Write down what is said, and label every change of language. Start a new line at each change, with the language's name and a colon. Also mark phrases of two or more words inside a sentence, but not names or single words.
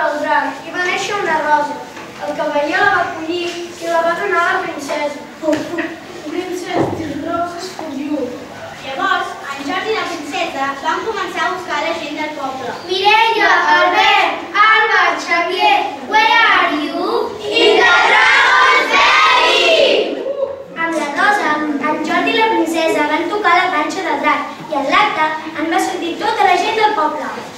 Catalan: drac i va néixer una rosa. El cavaller la va collir i la va donar a la princesa.
English: Princesa, tis roses for you.
Catalan: Llavors, en Jordi i la princesa van començar a buscar la gent del poble. Mireia, Albert, Alba, Xavier,
English: where are you? In the Dragon's Belly!
Catalan: Amb la rosa, en Jordi i la princesa van tocar la panxa del drac i en l'acte en va sentir tota la gent del poble.